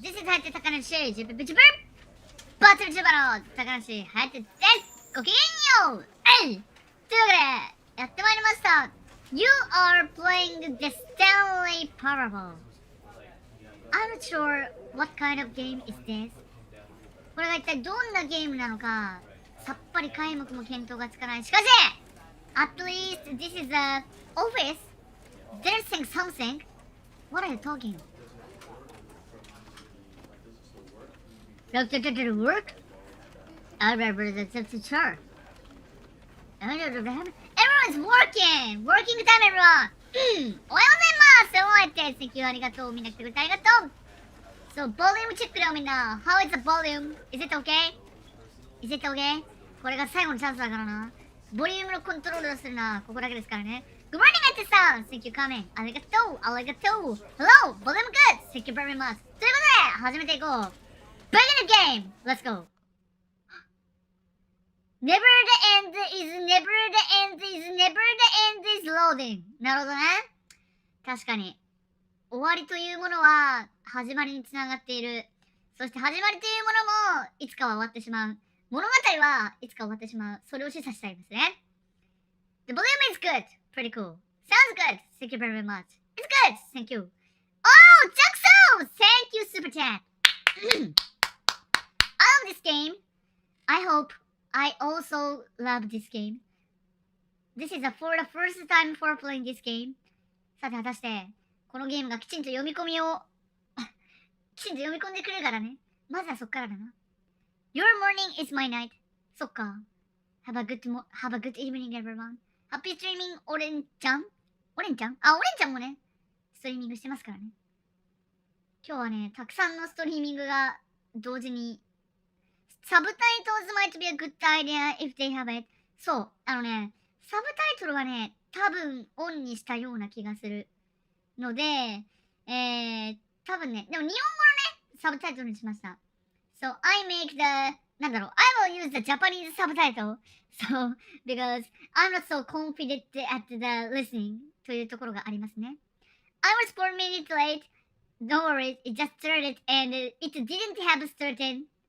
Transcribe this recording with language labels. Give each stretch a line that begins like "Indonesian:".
English: This is Hayate Takanashi, JPVtuber Babiniku 高梨隼人です。
Japanese: ごきげんよう。というわけでやってまいりました。
English: You are playing the Stanley Parable. I'm not sure what kind of game is this.
Japanese: これが一体どんなゲームなのかさっぱり皆目も見当がつかない。しかし
English: at least this is a office. They're saying something. What are you talking? Does it work? I remember that's sure. Everyone's working! Working time, everyone!
Japanese: おはようございます。おはようございます。
English: Thank you.
Japanese: ありがとう。みんな来てくれてありがとう。 So, volume チェックだよみんな。
English: How is the volume? Is it okay? Is it okay?
Japanese: これが最後のチャンスだからな。ボリュームのコントロールをするな。ここだけですからね。
English: Good morning, あってさん。 Thank you coming.
Japanese: ありがとう。ありがとう。
English: Hello! Volume good! Thank you very much.
Japanese: ということで、始めていこう。
English: Begin the game! Let's go! Never the end is never the end is never the end is loading.
Japanese: なるほどね。確かに。終わりというものは始まりにつながっている。そして始まりというものもいつかは終わってしまう。物語はいつか終わってしまう。それを示唆したいですね。
English: The volume is good. Pretty cool. Sounds good. Thank you very much. It's good. Thank you. Oh, Jackson! Thank you, Super Chat. I love this game. I hope I also love this game. This is for the first time for playing this game.
Japanese: さて果たしてこのゲームがきちんと読み込みをきちんと読み込んでくれるからね。まずはそっからだな。
English: Your morning is my night.
Japanese: そっか。
English: Have a good evening, everyone. Happy streaming,
Japanese: オレンちゃんオレンちゃんもね、ストリーミングしてますからね。今日はね、たくさんのストリーミングが同時に。
English: サブタイトル might be a good idea if they have it.
Japanese: そう、サブタイトルはね、多分オンにしたような気がするので、多分ね、でも日本語のね、サブタイトルにしました。
English: So, I make the, I will use the Japanese subtitle. So, because I'm not so confident at the listening
Japanese: というところがありますね。
English: I was 4 minutes late. No worries, it just started and it didn't have started.